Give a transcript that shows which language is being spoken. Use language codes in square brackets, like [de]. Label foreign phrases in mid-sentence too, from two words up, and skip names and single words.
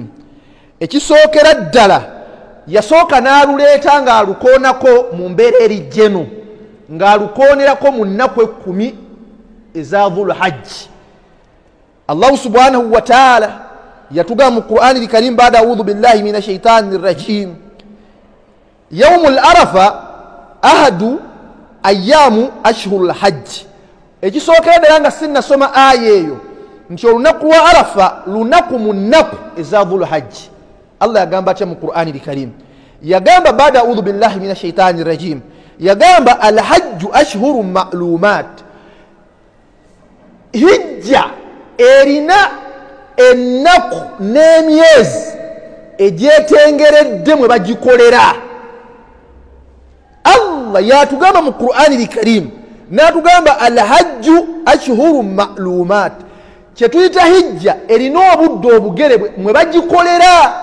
[lg] Ekisookera ddala yasooka n'aluleeta ng'alukoonako mu mbeera erijjeno, ng'alukoonerako mu nnaku 10 eza Dhul Hajj. [ar] الله سبحانه وتعالى [lg] yatugamba mu [ar] القرآن الكريم بعد أعوذ بالله من الشيطان الرجيم يوم عرفة أحد أيام أشهر الحج. [lg] Ekisookera ddala nga sinnasoma aya eyo nti olunaku lwa Arafa lunaku mu nnaku eza Dhul Hajj. Allah yagamba atya mu Qur'ani al-Karim, yagamba baada [ar] أعوذ بالله من الشيطان الرجيم, [lg] yagamba [ar] الحج أشهر معلومات, [lg] hijja erina ennaku n'emyezi egyetengeredde mwe bagikolera. Allah yatugamba mu Qur'ani al-Karim n'atugamba [ar] الحج أشهر معلومات, [lg] kyetuyita hijja erina obudde obugere mwe bagikolera.